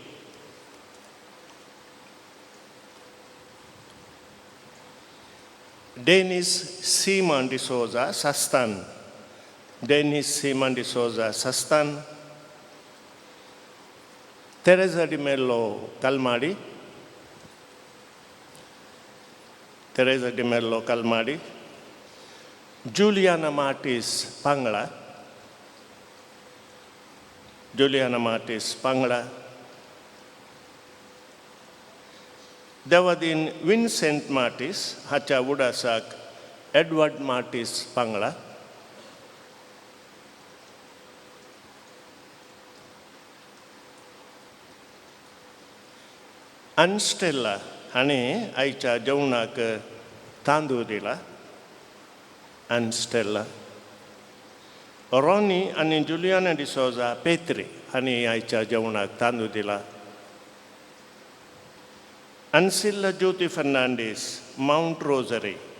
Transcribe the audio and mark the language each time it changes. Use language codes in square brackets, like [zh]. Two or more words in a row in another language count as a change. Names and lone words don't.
[kok] डेनिस सीमन डिसोजा सस्तान. डेनिस सीमन डिसोजा सस्तान. तेरेसा डी मेलो कलमाडी. तेरेसा डी मेलो कलमाडी. Juliana Martis Pangla. Juliana Martis Pangla. Devadin Vincent Martis hacha Wudasak Edward Martis Pangla. Anstella आणि आईच्या जेवणाक तांदूळ दिला. Anstella. Ronnie आणि जुलियाना डिसोजा पेत्रे आणि आईच्या जेवणाक तांदूळ दिला. Ancilla ज्योती फर्नांडीस माउंट रोजरी.